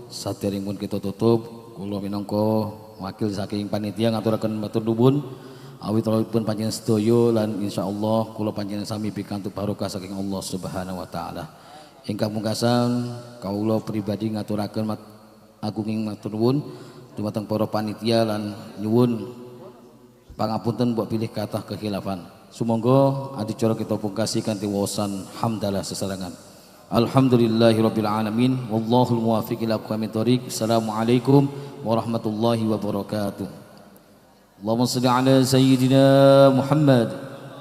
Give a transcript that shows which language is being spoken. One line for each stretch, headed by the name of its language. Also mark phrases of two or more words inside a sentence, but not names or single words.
Javanese: Saderengipun kita tutup, kula minangka wakil saking panitia ngaturaken matur nuwun awitipun panjenengan sedaya lan insyaallah kula panjenengan sami pikantuk barokah saking Allah
Arabic: سبحانه وتعالى.
Javanese: Ingkang pungkasan kawula pribadi ngaturaken agunging matur nuwun dumateng para panitia lan nyuwun pangapunten mbok pilih kathah kekhilafan. Sumangga adicara kita pungkasi kanthi waosan hamdalah sesarengan.
Arabic: الحمد لله رب العالمين والله الموفق إلى أقوم الطريق. السلام عليكم ورحمة الله وبركاته اللهم صل على سيدنا محمد